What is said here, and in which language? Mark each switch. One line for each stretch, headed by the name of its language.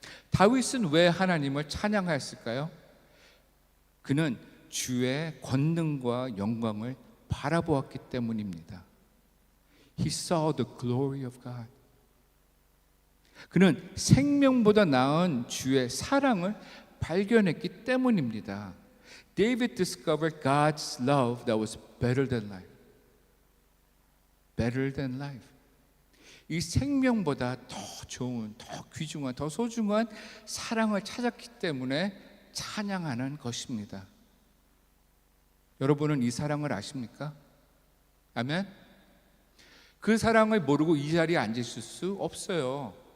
Korean: 다윗은 왜 하나님을 찬양하였을까요? 그는 주의 권능과 영광을 바라보았기 때문입니다.
English: He saw the glory of God.
Korean: 그는 생명보다 나은 주의 사랑을 발견했기 때문입니다.
English: David discovered God's love that was better than life. Better than life.
Korean: 이 생명보다 더 좋은, 더 귀중한, 더 소중한 사랑을 찾았기 때문에 찬양하는 것입니다. 여러분은 이 사랑을 아십니까? 아멘? 그 사랑을 모르고 이 자리에 앉으실 수 없어요.